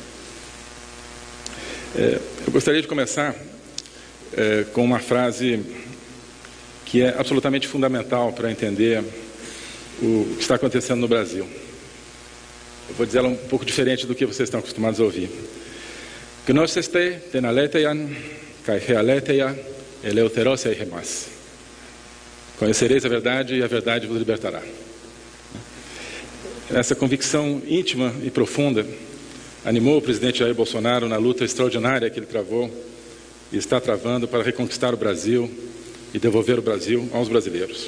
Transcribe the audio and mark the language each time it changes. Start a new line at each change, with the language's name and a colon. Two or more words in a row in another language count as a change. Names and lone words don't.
Portuguese: Eu gostaria de começar com uma frase que é absolutamente fundamental para entender o que está acontecendo no Brasil. Eu vou dizer ela um pouco diferente do que vocês estão acostumados a ouvir.
Greek: Γνώσεσθε την αλήθειαν και η αλήθεια ελευθερώσει υμάς.
Portuguese: Conhecereis a verdade e a verdade vos libertará. Essa convicção íntima e profunda animou o presidente Jair Bolsonaro na luta extraordinária que ele travou e está travando para reconquistar o Brasil e devolver o Brasil aos brasileiros.